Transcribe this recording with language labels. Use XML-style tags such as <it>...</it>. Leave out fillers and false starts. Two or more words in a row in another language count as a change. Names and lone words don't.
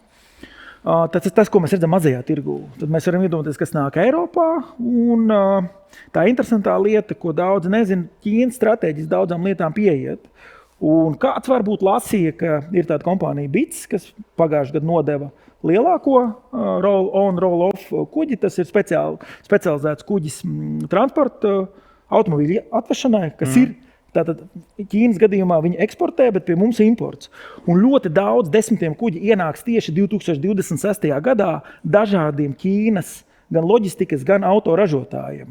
<lv>Tas, ko mēs redzam mazajā tirgū. Tad mēs varam iedomāties, kas nāk Eiropā. Un tā interesantā lieta, ko daudz nezina, Ķīnas stratēģis daudzām lietām pieiet. Un kāds varbūt lasīja, ka ir tāda kompānija BITS, kas pagājušajā gadā nodeva lielāko</lv> <en>roll-on, roll-off</en> <lv>kuģi. Tas ir specializēts kuģis transporta automobīļu atvešanai, kas ir. Tātad Ķīnas gadījumā viņi eksportē, bet pie mums imports. Un ļoti daudz desmitiem kuģi ienāks tieši 2026. gadā dažādiem Ķīnas gan loģistikas, gan autoražotājiem.</lv>